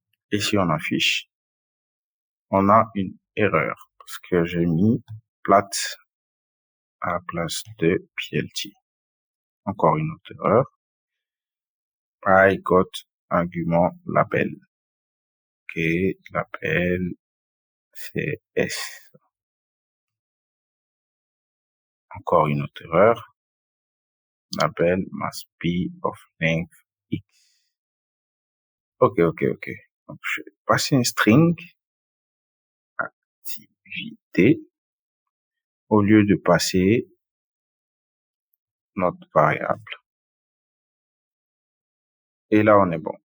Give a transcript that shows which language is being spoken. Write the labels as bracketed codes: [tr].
[fr] Et si on affiche, on a une erreur parce que j'ai mis plate à la place de plt. Encore une autre erreur. [en] I got argument label. [fr] Ok, label, c'est S. Encore une autre erreur. [en] Label must be of length X. [fr] Ok. Donc, je vais passer un string activité au lieu de passer notre variable. Et là, on est bon.